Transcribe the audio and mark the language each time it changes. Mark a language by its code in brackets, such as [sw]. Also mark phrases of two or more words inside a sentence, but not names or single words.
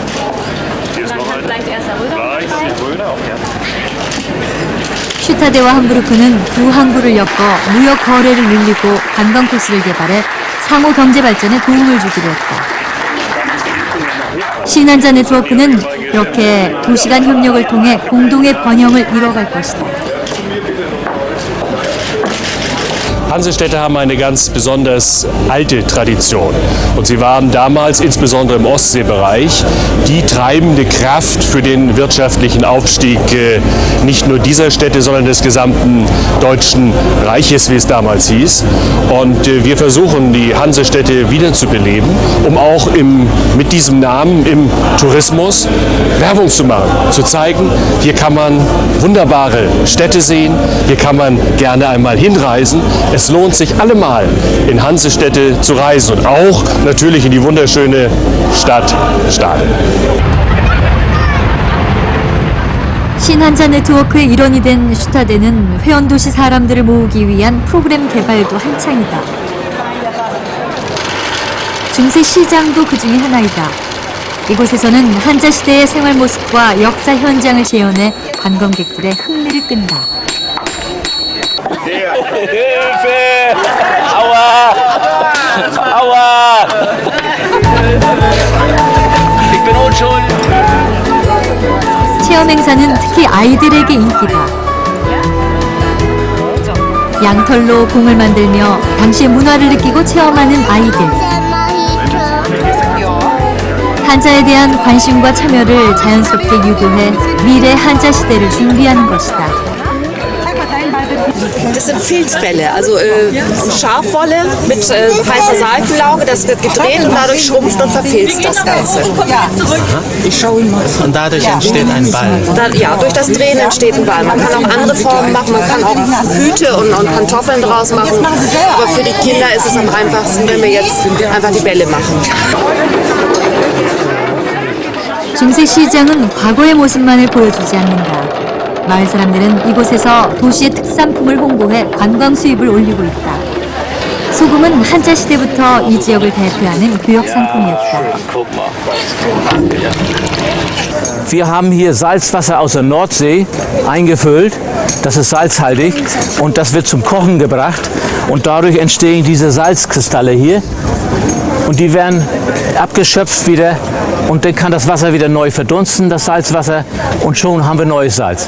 [ko] 슈타드와 함부르크는 두 항구를 엮어 무역 거래를 늘리고 관광 코스를 개발해 상호 경제 발전에 도움을 주기로 했다. 신한자 네트워크는 이렇게 도시 간 협력을 통해 공동의 번영을 이뤄갈 것이다. [de] Hansestädte haben eine ganz besonders alte Tradition und sie waren damals insbesondere im Ostseebereich die treibende Kraft für den wirtschaftlichen Aufstieg nicht nur dieser Städte, sondern des gesamten Deutschen Reiches, wie es damals hieß. Und wir versuchen, die Hansestädte wiederzubeleben, um auch mit diesem Namen im Tourismus Werbung zu machen, zu zeigen, hier kann man wunderbare Städte sehen, hier kann man gerne einmal hinreisen. Es lohnt sich allemal, in Hansestädte zu reisen und auch natürlich in die wunderschöne Stadt Stade. [ko] 신한자 네트워크의 일원이 된 슈타드는 회원도시 사람들을 모으기 위한 프로그램 개발도 한창이다. 중세 시장도 그 중에 하나이다. 이곳에서는 한자 시대의 생활 모습과 역사 현장을 재현해 관광객들의 흥미를 끈다. [de] Hilfe! Aua! Aua! Ich bin unschuldig. [ko] 체험 행사는 특히 아이들에게 인기다. 양털로 봉을 만들며 당시의 문화를 느끼고 체험하는 아이들. 한자에 대한 관심과 참여를 자연스럽게 유도해 미래 한자 시대를 준비하는 것이다. [de] Das sind Filzbälle, also Schafwolle mit weißer Seifenlauge, das wird gedreht und dadurch schrumpft und verfilzt das Ganze. Ich schaue ihn mal. Und dadurch entsteht ein Ball. Ja, durch das Drehen entsteht ein Ball. Man kann auch andere Formen machen, man kann auch Hüte und Pantoffeln draus machen. Aber für die Kinder ist es am einfachsten, wenn wir jetzt einfach die Bälle machen. [ko] 중세 시장은 과거의 모습만을 보여주지 않는다. 마을 사람들은 이곳에서 도시의 특산품을 홍보해 관광 수입을 올리고 있다. 소금은 한자 시대부터 이 지역을 대표하는 교역 상품이었다. [de] Wir haben hier Salzwasser aus der Nordsee eingefüllt. Das ist salzhaltig und das wird zum Kochen gebracht und dadurch entstehen diese Salzkristalle hier und die werden abgeschöpft wieder und dann kann das Wasser wieder neu verdunsten, das Salzwasser, und schon haben wir neues Salz.